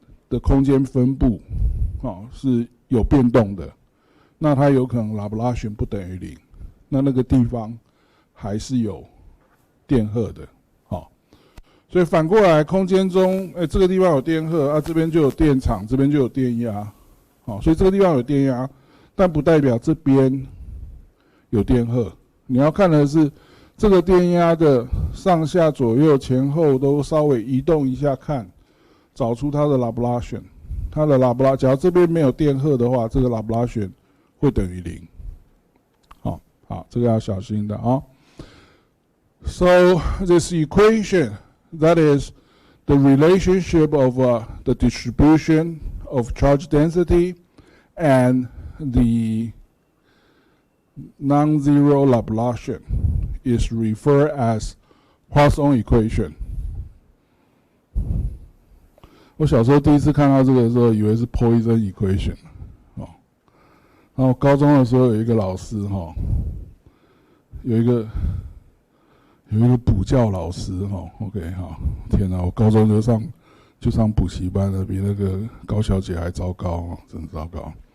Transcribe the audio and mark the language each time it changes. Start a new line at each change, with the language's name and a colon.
Chinese: 的空间分布，是有变动的，那它有可能 Laplacian 不等于0，那个地方还是有电荷的，所以反过来，空间中，这个地方有电荷啊，这边就有电场，这边就有电压，所以这个地方有电压，但不代表这边有电荷。你要看的是这个电压的上下左右前后都稍微移动一下看，找出它的 Laplacian。它的假如这边没有电荷的话，这个 Laplacian 会等于0。好，这个要小心的啊。
English: So this equation, that is the relationship of the distribution of charge density and the non-zero Laplacian, is referred as Poisson equation.
Chinese: 我小时候第一次看到这个的时候，以为是 Poisson equation， 然后高中的时候有一个老师有一个补教老师OK 好，天哪，我高中就上补习班了，比那个高小姐还糟糕真糟糕。